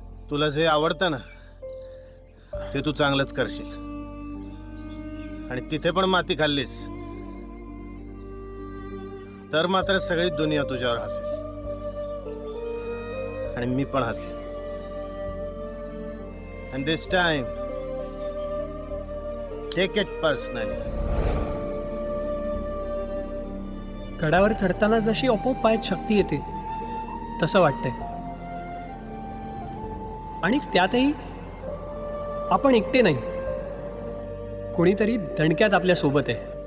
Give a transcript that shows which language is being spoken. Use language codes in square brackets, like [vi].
[mr] तुला जे आवडतं ना ते तू चांगलंच करशील. आणि तिथे पण माती खाल्लीस तर मात्र सगळी दुनिया तुझ्यावर हसेल आणि मी पण Hussain. [en] And this time, take it personally. [mr] गडावर चढताना जशी आपोआप पायात शक्ती येते तसं वाटतंय. आणि त्यातही आपण एकटे नाही, कोणीतरी दणक्यात आपल्या सोबत आहे.